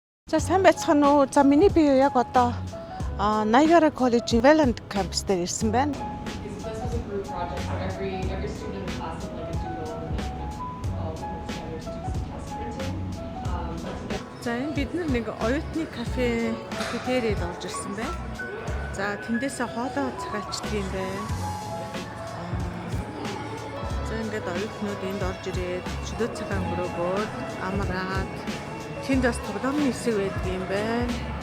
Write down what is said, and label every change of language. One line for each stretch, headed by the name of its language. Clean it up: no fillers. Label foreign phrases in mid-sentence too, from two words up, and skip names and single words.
Mongolian: За сайн байцгаана уу. За миний би яг одоо Niagara College Welland campus дээр ирсэн байна.
English: This was a group project. Every student in the class had like a doodle and they all put together to do some test printing.
Mongolian: За энэ бид нэг оюутны кафетерийд орж ирсэн байна. За тэндээсээ хоолоо захиалчдаг юм байна. За ингээд оюутнууд энд орж ирээд чөлөө цагаан өнгөрөөгөөд амраад тэнд бас тоглоомын хэсэг байдаг юм байна.